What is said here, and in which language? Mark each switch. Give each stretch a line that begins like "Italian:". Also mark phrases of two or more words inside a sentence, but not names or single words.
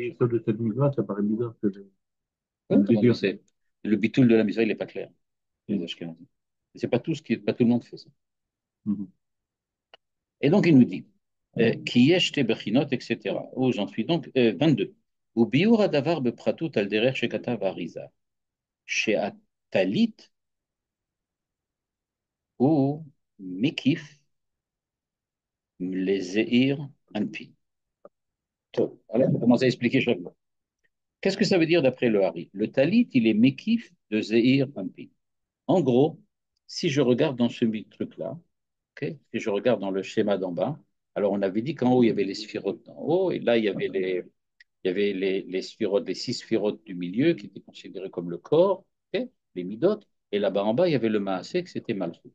French: déjà. yesod de cette mise-là, ça paraît bizarre que Oui, c'est non, mais dur. c'est le bitoul de la mitzvah, il n'est pas clair. Les Ashkenazim. C'est pas tout le monde fait ça. Mhm. Et donc, il nous dit qui est bechinot, etc. Oh, j'en suis donc 22.
Hebrew: וביאור הדבר בפרטות על דרך שכתב האריזה, שהטלית הוא מקיף לזעיר אנפין.
French: Bon, alors, on va commencer à expliquer chaque mot. Qu'est-ce que ça veut dire d'après le Hari? Le talit, il est mékif de
Hebrew: זעיר אנפין.
French: En gros, si je regarde dans ce truc-là, okay, si je regarde dans le schéma d'en bas, alors on avait dit qu'en haut, il y avait les sphirotes d'en haut, et là, il y avait les sphirotes, les six sphirotes du milieu qui étaient considérés comme le corps, okay, les midot, et là-bas en bas, il y avait le maasé, que c'était Malchut.